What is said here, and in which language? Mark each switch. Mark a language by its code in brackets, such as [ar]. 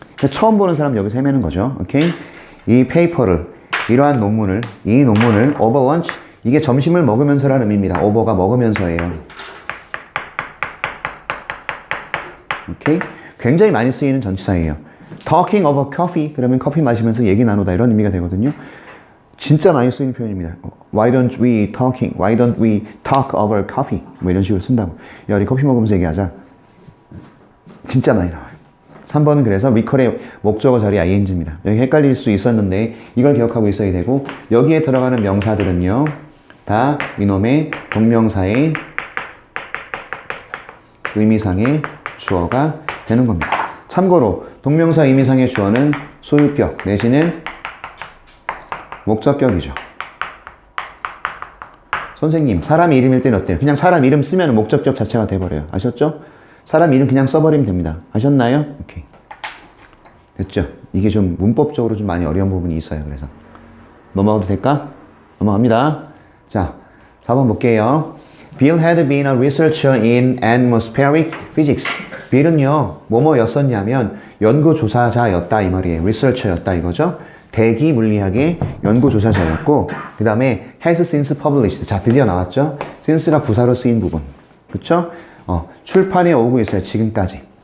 [ko] 처음 보는 사람 여기서 헤매는 거죠. 오케이? 이 페이퍼를, 이러한 논문을, 이 논문을 [en] over lunch, [ko] 이게 점심을 먹으면서라는 의미입니다. over가 먹으면서예요. 오케이? 굉장히 많이 쓰이는 전치사예요. [en] talking over coffee, [ko] 그러면 커피 마시면서 얘기 나누다, 이런 의미가 되거든요. 진짜 많이 쓰이는 표현입니다. [en] Why don't we talk over coffee? [ko] 뭐 이런 식으로 쓴다고. 야, 우리 커피 먹으면서 얘기하자. 진짜 많이 나와요. 3번은 그래서 recall의 목적어 자리 ing입니다. 여기 헷갈릴 수 있었는데 이걸 기억하고 있어야 되고, 여기에 들어가는 명사들은요, 다 이놈의 동명사의 의미상의 주어가 되는 겁니다. 참고로 동명사 의미상의 주어는 소유격 내지는 목적격이죠. 선생님, 사람 이름일 때는 어때요? 그냥 사람 이름 쓰면 목적격 자체가 돼버려요. 아셨죠? 사람 이름 그냥 써버리면 됩니다. 아셨나요? 오케이. 됐죠? 이게 좀 문법적으로 좀 많이 어려운 부분이 있어요. 그래서 넘어가도 될까? 넘어갑니다. 자, 4번 볼게요. [en] Bill had been a researcher in atmospheric physics. [ko] 빌은요, 뭐뭐였었냐면 연구조사자였다 이 말이에요. researcher였다 이거죠. 대기 물리학의 연구조사자였고, 그 다음에 [en] has since published. [ko] 자, 드디어 나왔죠. since가 부사로 쓰인 부분. 그쵸? 출판에 오고 있어요. 지금까지.